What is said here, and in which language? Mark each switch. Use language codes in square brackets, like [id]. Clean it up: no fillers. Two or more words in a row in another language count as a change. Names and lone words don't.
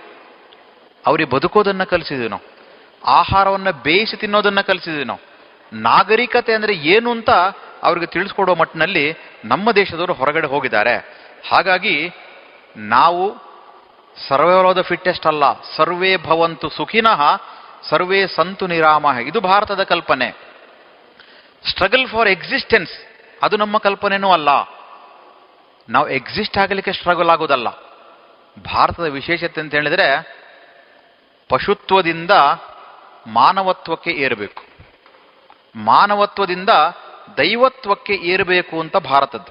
[kn] ಅವ್ರಿಗೆ ಬದುಕೋದನ್ನ ಕಲಿಸಿದ್ವಿ ನಾವು, ಆಹಾರವನ್ನ ಬೇಯಿಸಿ ತಿನ್ನೋದನ್ನ ಕಲಿಸಿದ್ವಿ ನಾವು. ನಾಗರಿಕತೆ ಅಂದ್ರೆ ಏನು ಅಂತ ಅವ್ರಿಗೆ ತಿಳಿಸ್ಕೊಡೋ ಮಟ್ಟಿನಲ್ಲಿ ನಮ್ಮ ದೇಶದವರು ಹೊರಗಡೆ ಹೋಗಿದ್ದಾರೆ. ಹಾಗಾಗಿ ನಾವು [en] survival of the fittest [kn] ಅಲ್ಲ, [sa] ಸರ್ವೇ ಭವಂತು ಸುಖಿನಃ ಸರ್ವೇ ಸಂತು ನಿರಾಮಃ, [kn] ಇದು ಭಾರತದ ಕಲ್ಪನೆ. [en] struggle for existence [kn] ಅದು ನಮ್ಮ ಕಲ್ಪನೆನೂ ಅಲ್ಲ. ನಾವು ಎಕ್ಸಿಸ್ಟ್ ಆಗಲಿಕ್ಕೆ ಸ್ಟ್ರಗಲ್ ಆಗೋದಲ್ಲ. ಭಾರತದ ವಿಶೇಷತೆ ಅಂತ ಹೇಳಿದ್ರೆ ಪಶುತ್ವದಿಂದ ಮಾನವತ್ವಕ್ಕೆ ಏರಬೇಕು, ಮಾನವತ್ವದಿಂದ ದೈವತ್ವಕ್ಕೆ ಏರಬೇಕು ಅಂತ ಭಾರತದ್ದು.